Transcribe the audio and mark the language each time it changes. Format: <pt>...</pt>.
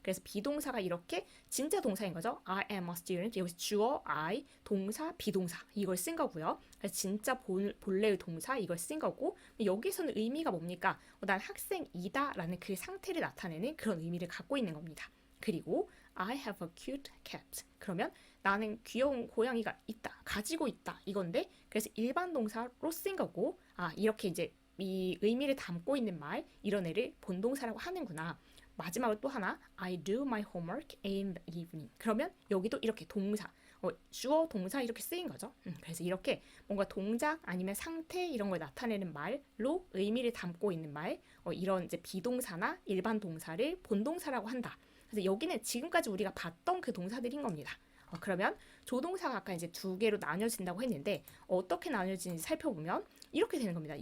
<ko>그래서 비동사가 이렇게 진짜 동사인 거죠.</ko> <en>I am a student.</en> <ko>여기서 주어 I, 동사, 비동사 이걸 쓴 거고요. 그래서 진짜 본래의 동사 이걸 쓴 거고, 여기서는 의미가 뭡니까? 난 학생이다 라는 그 상태를 나타내는 그런 의미를 갖고 있는 겁니다. 그리고</ko> <en>I have a cute cat.</en> <ko>그러면 나는 귀여운 고양이가 있다, 가지고 있다 이건데, 그래서 일반 동사로 쓴 거고, 이렇게 이제 이 의미를 담고 있는 말, 이런 애를 본동사라고 하는구나. 마지막으로 또 하나,</ko> <en>I do my homework in the evening.</en> <ko>그러면 여기도 이렇게 동사, 주어 동사 이렇게 쓰인 거죠. 그래서 이렇게 뭔가 동작 아니면 상태 이런 걸 나타내는 말로 의미를 담고 있는 말, 이런 이제 비동사나 일반 동사를 본동사라고 한다. 그래서 여기는 지금까지 우리가 봤던 그 동사들인 겁니다. 그러면 조동사가 아까 이제 두 개로 나뉘어진다고 했는데, 어떻게 나뉘어지는지 살펴보면 이렇게 되는 겁니다.</ko>